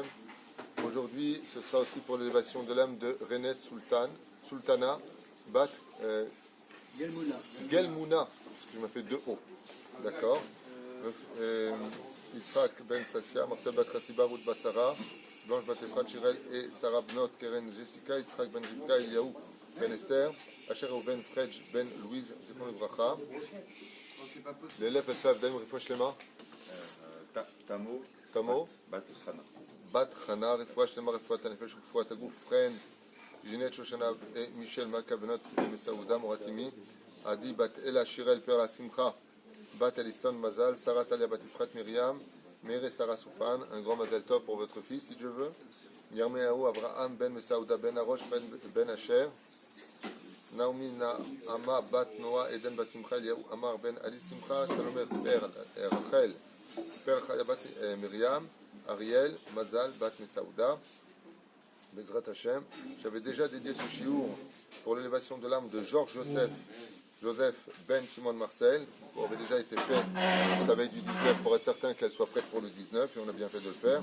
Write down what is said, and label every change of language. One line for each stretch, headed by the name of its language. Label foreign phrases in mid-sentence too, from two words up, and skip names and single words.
French: Aujourd'hui, ce sera aussi pour l'élévation de l'âme de Renet Sultana, Bat Gelmouna, parce que je m'appelle deux O. D'accord. Yitzhak Ben Satya, Marcel Bakrasiba, Ruth Batsara, Blanche Batefrat, Chirel et Sarah Bnot, Keren Jessica, Yitzhak Ben Rivka, Eliaou Ben Esther, Asher Reuven Fredj Ben Louise, Zikon Bracha, l'élève Elfav Daim
Hebrew: רפואה שלמה,
French: Tamo, Bat Chana,
Hebrew: רפואה שלמה, רפואת הנפש, רפואת הגוף,
French: Fren, Ginette Shoshana et Michel Makabenot, Messaouda, Moratimi, Adi Bat Ela Shirel Perla Simcha, Bat Alison Mazal, Sarah Talia Batifrat Myriam, Mere Sarah Soufan, un grand
Hebrew: מזל טוב
French: pour votre fils si Dieu veut. Yarmeaou Abraham Ben Messaouda Ben Arosh Ben Asher, Naomi Naama Bat Noah Eden Bat Simcha Eliaou Amar Ben Ali Simcha, Shalomer Per Rachel Per Chaya Bat Myriam, Ariel Mazal Bat Messaouda,
Hebrew: בעזרת השם.
French: J'avais déjà dédié ce chiour pour l'élévation de l'âme de Georges Joseph Ben Simon Marcel, qui avait déjà été fait la veille du 19 pour être certain qu'elle soit prête pour le 19, et on a bien fait de le faire.